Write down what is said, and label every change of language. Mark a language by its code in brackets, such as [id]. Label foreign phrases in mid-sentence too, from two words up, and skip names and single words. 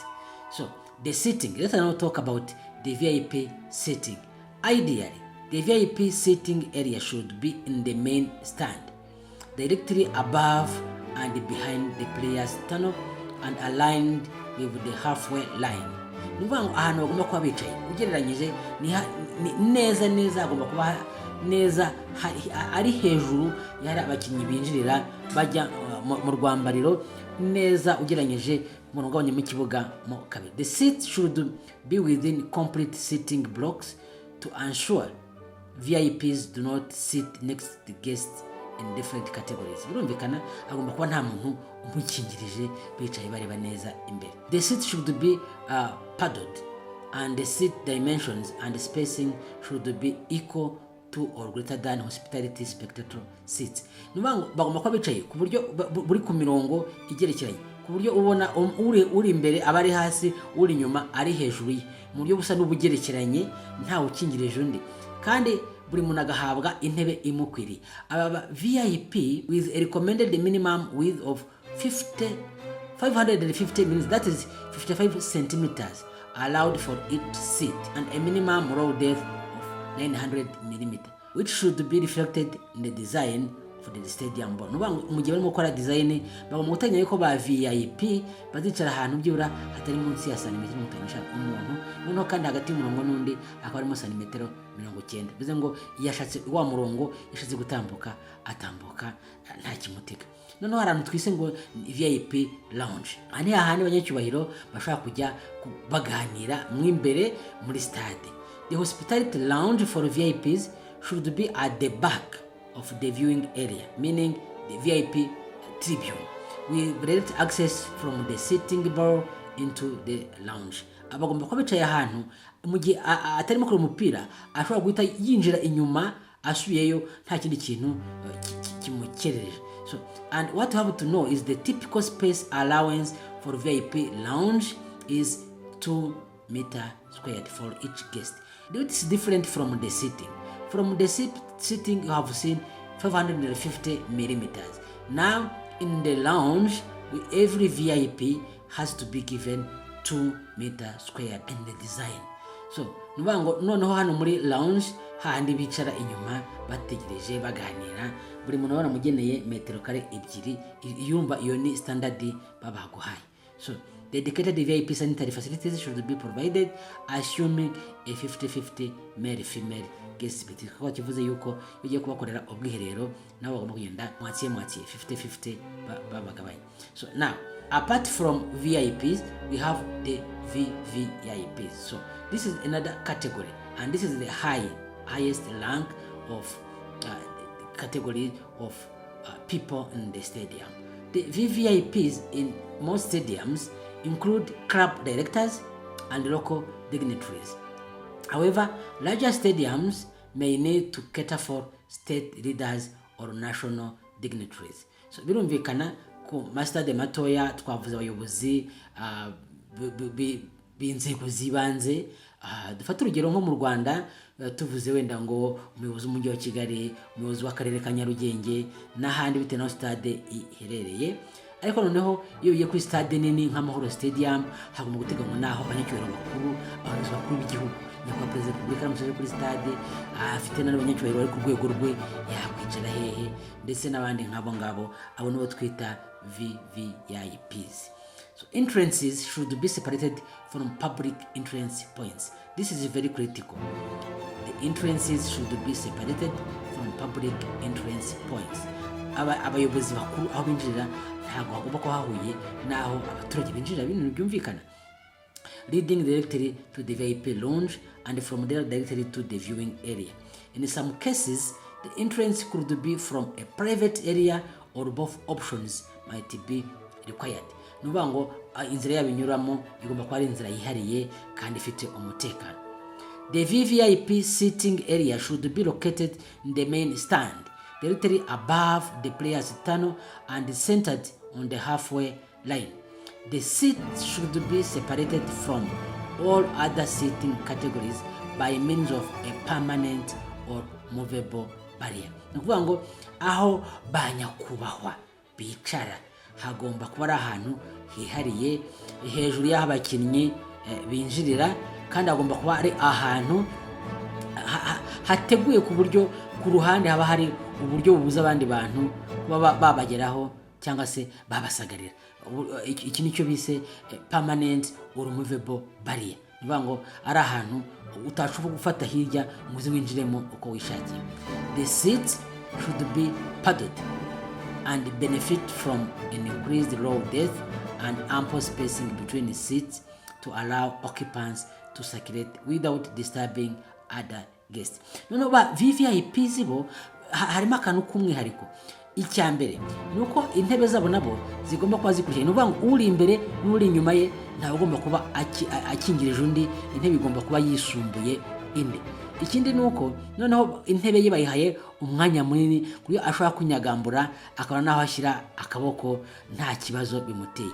[en] So the seating, let's now talk about the VIP seating. Ideally, the VIP seating area should be in the main stand, directly above and behind the players' tunnel and aligned with the halfway line. [rw] Ni ukuvuga ngo ahantu bagomba kuba bicaye ugereranyije ni neza agomba kuba neza ari hejuru yari abakinnyi binjirira bajya mu rwambariro neza ugereranyije umurongo w'abanya mu kibuga mo kabiri. [en] The seats should be within complete seating blocks to ensure VIPs do not sit next to guests in different categories. [rw] Birumvikana agomba kuba nta muntu umukingirije bicaye bareba neza imbere. [en] The seats should be padded and the seat dimensions and spacing should be equal to or greater than hospitality spectator seats. [rw] Nubango bagomba kuba bicaye ku buryo buri ku mirongo igerekeranye, ku buryo ubona uri imbere abari hasi, uri inyuma ari hejuru ye, mu buryo busa n'ubugerekeranye nta ukingirije undi, kandi buri muntu agahabwa intebe imukwiriye. [en] Aba VIP with a recommended minimum width of 550 minutes, that is 55 centimeters allowed for each seat, and a minimum row depth of 900 millimeters, which should be reflected in the design for the stadium board. [rw] Mu gihe barimo gukora design bagomba gutanya yuko ba VIP bazicara ahantu byibura hatari munsi ya santimetero 50 umuntu, noneho kandi hagati y'umurongo n'undi akaba arimo santimetero 90. Bivuze ngo yashatse wa murongo yashatse gutambuka atambuka nta kimutega. Noneho harantu twise ngo [en] VIP lounge, [rw] ani ahandi abanyacyubahiro bashaka kujya baganira mwimbere muri stade. [en] The hospitality lounge for VIPs should be at the back of the viewing area, meaning the VIP tribune, with direct access from the sitting bar into the lounge. [rw] Abagomba kuba bicaye ahantu mu gihe atarimo kuri umupira ashobora guhita yinjira inyuma asubiyeyo nta kindi kintu kimukerereje. [en] So, and what you have to know is the typical space allowance for VIP lounge is 2 meters squared for each guest. This is different from the seating. From the seating you have seen 550 millimeters. Now in the lounge, every VIP has to be given 2 meters squared in the design. [rw] So noneho hano muri lounge handi bicara inyuma bategereje baganira, buri muntu baramugeneye metero kare ebyiri, yumva iyo ni standard babaguhaye. [en] So dedicated VIP sanitary facilities should be provided, assuming a 50-50 male-female guest split. [rw] Kwa kivuze yuko ugiye kubakorera ubwiherero nabo bagomba kugenda mwatsiye 50-50 babagabanye. [en] So now, apart from VIPs, we have the VVIPs. So this is another category, and this is the highest rank of category of people in the stadium. The VVIPs in most stadiums include club directors and local dignitaries. However, larger stadiums may need to cater for state leaders or national dignitaries. [rw] So birumvikana ku mastade matoya twavuze abayobozi b'inzego zibanze, dufata urugero nko mu Rwanda tuvuze wenda ngo umuyobozi w'umujyi wa Kigali, umuyobozi w'akarere ka Nyarugenge n'ahandi bitewe n'aho stade iherereye. Ariko noneho iyo ugiye kuri stade nini nka Amahoro Stadium hagomba guteganywa naho abanyacyubahiro bakuru, abayobozi bakuru b'igihugu, nyakubahwa perezida wa repubulika aramusaje kuri stade, afite n'abanyacyubahiro bari ku rwego rwe yakwicara hehe, ndetse n'abandi nk'abo ngabo, abo nibo twita VVIPs. [en] So entrances should be separated from public entrance points. This is very critical. The entrances should be separated from public entrance points. [rw] Abayobozi bakuru aho binjirira ntabwo hagomba ko hahuye naho abaturage binjirira, ibintu byumvikana. [en] Leading directly to the VIP lounge and from there directly to the viewing area. In some cases, the entrance could be from a private area or both options might be required. [rw] Nuvuga ngo inzira yabinyuramo igomba kuba ari inzira yihariye kandi ifite umutekano. [en] The VVIP sitting area should be located in the main stand, directly above the player's tunnel and centered on the halfway line. The seats should be separated from all other seating categories by means of a permanent or movable barrier. [rw] Ni ukuvuga ngo aho ba nyakubahwa bicara hagomba kuba ari ahantu hihariye hejuru y'aho abakinnyi binjirira, kandi hagomba kuba ari ahantu hateguye ku buryo ku ruhande haba hari uburyo bubuza abandi bantu kuba babageraho cyangwa se babasagarira. Iki nicyo bise [en] permanent or movable barrier. [rw] Nivuga ngo ari ahantu utashobora gufata hirya muzi winjiremo uko wishakiye. [en] The seats should be padded and benefit from an increased row depth and ample spacing between the seats to allow occupants to circulate without disturbing other guests. [rw] Noneho ba VVIP zibo harimo akantu k'umwihariko. Icya mbere ni uko intebe zabo nabo zigomba kuba zikurikiranye. Ni ukuvuga ngo uri imbere n'uri inyuma ye ntabwo agomba kuba akingirije undi, intebe igomba kuba yisumbuye indi. Ikindi ni uko noneho intebe ye bayihaye umwanya munini ku buryo ashobora kunyagambura akabona naho ashyira akaboko nta kibazo bimuteye.